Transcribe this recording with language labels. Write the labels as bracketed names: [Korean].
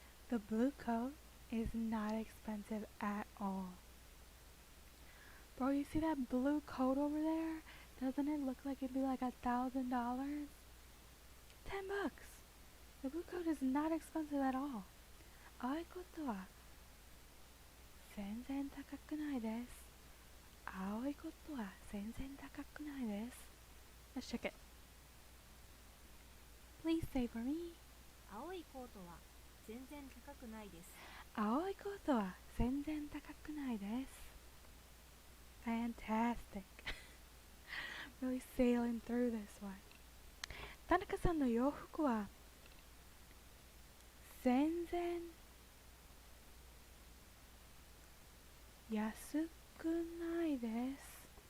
[English] The blue coat is not expensive at all. Bro, you see that blue coat over there? Doesn't it look like it'd be like $1,000? $10. The blue coat is not expensive at all. [Japanese] 青いコートは全然高くないです。青いコートは全然高くないです。 [English] Let's check it. Please say for me. [Japanese] 青いコートは全然高くないです。青いコートは全然高くないです。 [English] Fantastic. Really sailing through this one. [Japanese] 田中さんの洋服は全然安くないです。